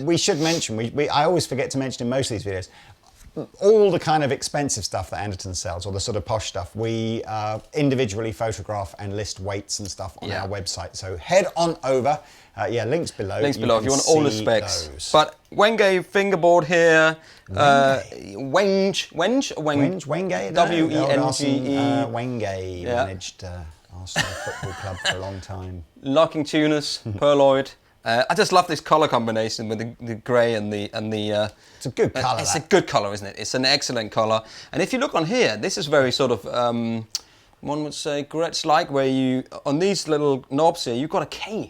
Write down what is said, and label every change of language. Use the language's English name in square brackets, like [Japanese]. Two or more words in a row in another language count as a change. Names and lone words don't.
[English] We should mention, I always forget to mention in most of these videos, all the kind of expensive stuff that Anderton sells, or the sort of posh stuff, we individually photograph and list weights and stuff on our website. So head on over. Links below. Links below if you want all the specs. Those. But Wenge fingerboard here. Wenge. Wenge. Wenge. Wenge. Wenge managed Arsenal Football Club for a long time. Locking tuners, Perloid. I just love this color combination with the grey and the. It's a good color. It's a good color, isn't it? It's an excellent color. And if you look on here, this is very sort of one would say Gretsch-like, where you on these little knobs here, you've got a K.